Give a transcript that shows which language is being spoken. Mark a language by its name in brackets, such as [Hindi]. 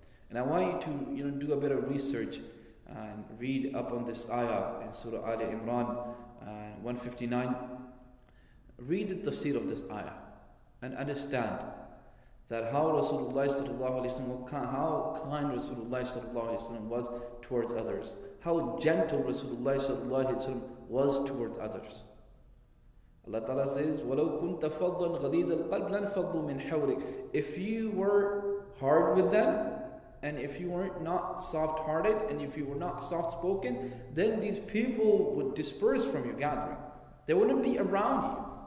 [English] And I want you to do a bit of research and read up on this ayah in Surah Al Imran 159. Read the tafsir of this ayah and understand that how Rasulullah sallallahu alaihi wasallam, how kind Rasulullah sallallahu alaihi wasallam was towards others, how gentle Rasulullah sallallahu alaihi wasallam was towards others. [Arabic] Allah Ta'ala says, وَلَوْ كُنْتَ فَضًّا غَلِيظَ الْقَلْبِ لَنْفَضُّوا مِنْ حَوْلِكَ. [English] If you were hard with them, and if you were not soft-hearted, and if you were not soft-spoken, then these people would disperse from your gathering. They wouldn't be around you.